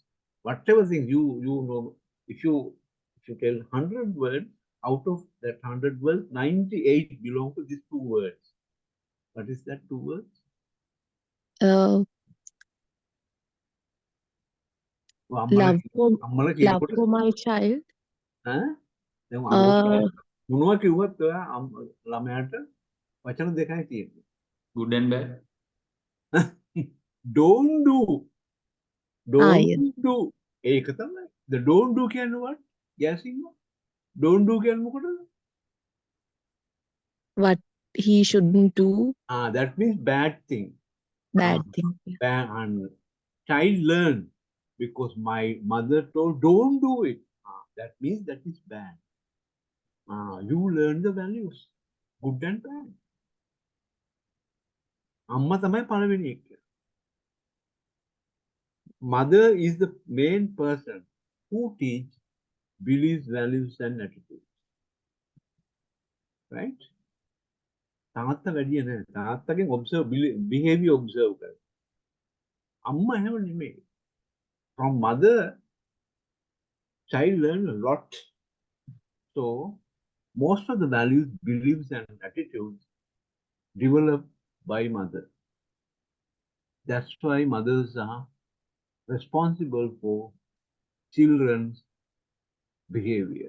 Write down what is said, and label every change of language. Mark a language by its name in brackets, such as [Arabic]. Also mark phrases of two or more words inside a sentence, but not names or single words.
[English] Whatever things you know, if you tell 100 words, out of that 100 words, 98 belong to these 2 words. What is that 2 words? Love for my child. [Sinhala] මොනවා කිව්වත් ඔයා ළමයාට වචන දෙකයි තියෙන්නේ. [English] Good and bad. Don't do. Don't yes. do. [Sinhala] ඒක තමයි. [English] The don't do කියන්නේ what? Guessing. Don't do [Sinhala] කියන්නේ මොකටද? [English] What he shouldn't do. That means bad thing. Bad thing. Bad, and child learn because my mother told don't do it. That means that is bad. You learn the values, good and bad. [Sinhala] අම්මා තමයි පළවෙනි එක. [English] Mother is the main person who teach beliefs, values and attitudes. Right? [Sinhala] තාත්තා වැඩිය නෑ. තාත්තගෙන් [English] observe behavior observe [Sinhala] කර. අම්මා එහෙම නෙමෙයි. [English] From mother, child learn a lot. So most of the values, beliefs and attitudes developed by mother. That's why mothers are responsible for children's behavior.